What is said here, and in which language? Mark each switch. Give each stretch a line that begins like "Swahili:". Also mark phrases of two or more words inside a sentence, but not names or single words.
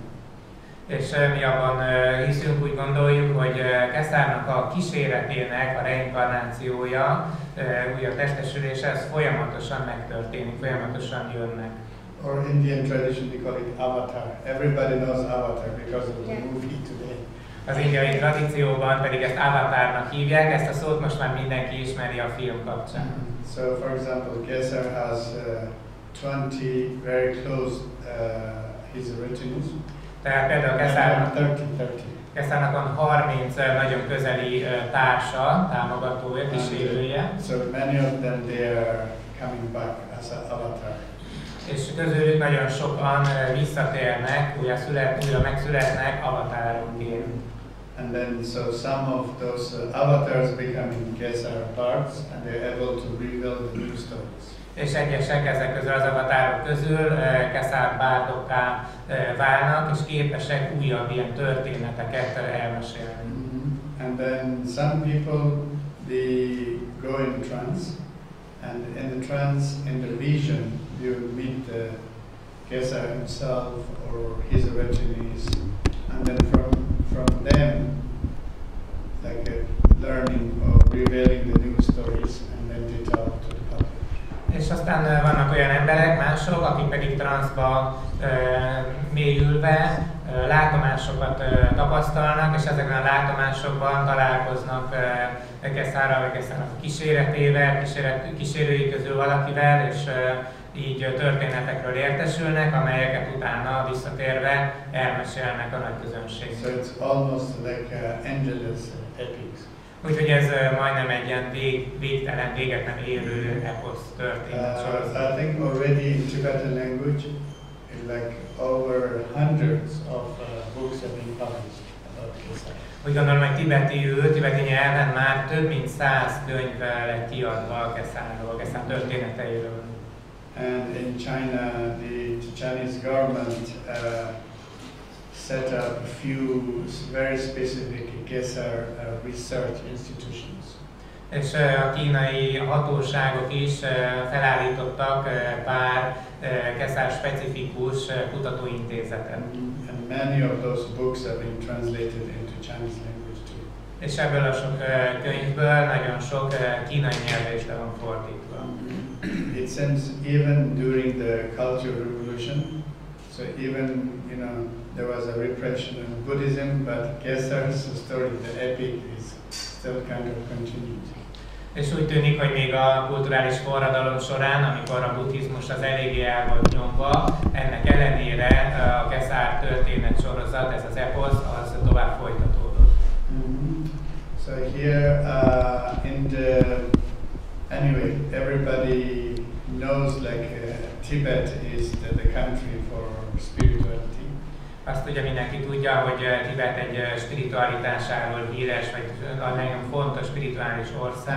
Hungarian: És mi abban hiszünk, úgy gondoljuk, hogy Geszárnak a kíséretének a reinkarnációja, újabb testesülése, ez folyamatosan megtörténik, folyamatosan jönnek.
English: Or Indian tradition we call it avatar. Everybody knows avatar because of the movie today.
Hungarian: Az indiai tradícióban pedig ezt avatárnak hívják, ezt a szót most már mindenki ismeri a film kapcsán.
English: So for example, Geszár has 20 very close his retinues.
Hungarian: Tehát például Geszárnak van 30 nagyon közeli társa, támogatója, kísérője.
English: So many of them they are coming back as an avatar.
Hungarian: És közülük nagyon sokan visszatérnek, újra megszületnek avatárokként.
English: And then so some of those avatars becoming Gesar bards and they're able to reveal the new stories.
Hungarian: És egyesek ezek közül az avatárok közül Geszár bárdokká válnak, és képesek újabb ilyen történeteket elmesélni.
English: And then some people, they go in trance, and in the trance, in the vision, you meet Geszár himself or his retinues, and then from them, like learning or revealing the new stories, and then they tell to the public.
Hungarian: És aztán vannak olyan emberek, mások, akik pedig transzba mélyülve látomásokat tapasztalnak, és ezekben a látomásokban találkoznak Geszárral, vagy Geszárnak a kíséretével, kísérői közül valakivel, és így történetekről értesülnek, amelyeket utána visszatérve elmesélnek a nagy közönségnek.
English: So it's almost like endless epics.
Hungarian: Úgyhogy ez majdnem egy ilyen végtelen, véget nem érő eposz történet sorozat.
English: I think already in Tibetan language, like over hundreds of books have been published about Geszár.
Hungarian: Úgy gondolom, hogy tibeti nyelven már több mint 100 könyv lett kiadva Geszárról, Geszár történeteiről.
English: And in China, the Chinese government set up a few very specific Gesar research institutions.
Hungarian: És a kínai hatóságok is felállítottak pár Geszár specifikus kutatóintézetet.
English: And many of those books have been translated into Chinese language too.
Hungarian: És ebből a sok könyvből nagyon sok kínai nyelvre is le van fordítva.
English: It seems even during the Cultural Revolution, so even, there was a repression of Buddhism, but Gesar's story, the epic, is still kind of continued.
Hungarian: És úgy tűnik, hogy még a kulturális forradalom során, amikor a buddhizmus az eléggé el volt nyomva, ennek ellenére a Geszár történet sorozat, ez az eposz, az tovább folytatódott.
English: So here anyway, everybody knows Tibet is the country for spirituality.
Hungarian: Azt ugye mindenki tudja, hogy Tibet egy spiritualitásáról híres, vagy a nagyon fontos spirituális ország.